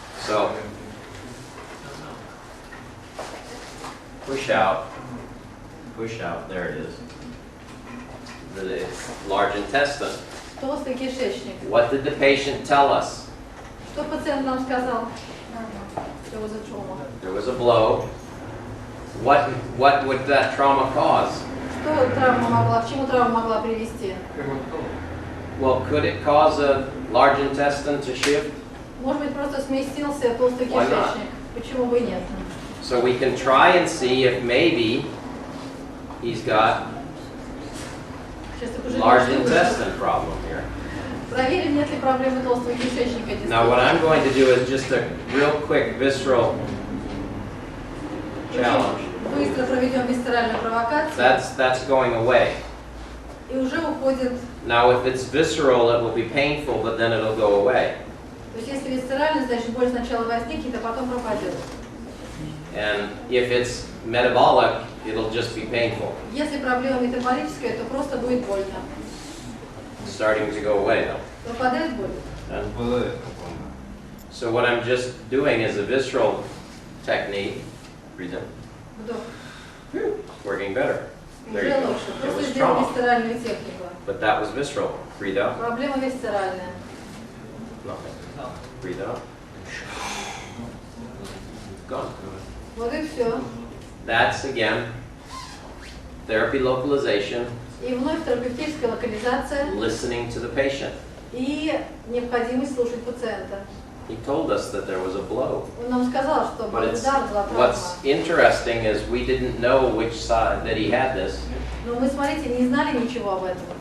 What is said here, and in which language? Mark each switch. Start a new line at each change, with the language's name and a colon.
English: So, push out, there it is. It's large intestine.
Russian: Толстый кишечник.
English: What did the patient tell us?
Russian: Что пациент нам сказал?
English: There was a trauma. There was a blow. What would that trauma cause?
Russian: Что травма могла, к чему травма могла привести?
English: Well, could it cause a large intestine to shift?
Russian: Может быть, просто сместился толстый
English: Why not?
Russian: кишечник. Почему бы и нет?
English: So we can try and see if maybe he's got
Russian: Сейчас я пожалею,
English: large
Russian: что вышел.
English: intestine problem here.
Russian: Проверим, нет ли проблемы толстого кишечника.
English: Now what I'm going to do is just a real quick visceral challenge.
Russian: Быстро проведем висцеральную провокацию.
English: That's going away.
Russian: И уже уходит.
English: Now if it's visceral, it will be painful, but then it'll go away.
Russian: То есть если висцеральный, значит боль сначала возникнет, а потом пропадет.
English: And if it's metabolic, it'll just be painful,
Russian: Если проблема метаболическая, то просто будет больно.
English: starting to go away though.
Russian: Пропадает боль.
English: And
Russian: Бывает.
English: so what I'm just doing is a visceral technique. Breathe in.
Russian: Вдох.
English: It's working better. There you
Russian: Уже
English: go.
Russian: лучше.
English: It
Russian: Просто
English: was
Russian: сделал
English: trauma,
Russian: висцеральную технику.
English: but that was visceral. Breathe out.
Russian: Проблема висцеральная.
English: Nothing. Breathe out. Gone.
Russian: Вот и все.
English: That's again therapy localization.
Russian: И вновь терапевтическая локализация
English: listening to the patient.
Russian: и необходимость слушать пациента.
English: He told us that there was a blow.
Russian: Он нам сказал, что
English: But it's,
Russian: удар была травма.
English: what's interesting is we didn't know which side that he had this.
Russian: Но мы, смотрите, не знали ничего об этом.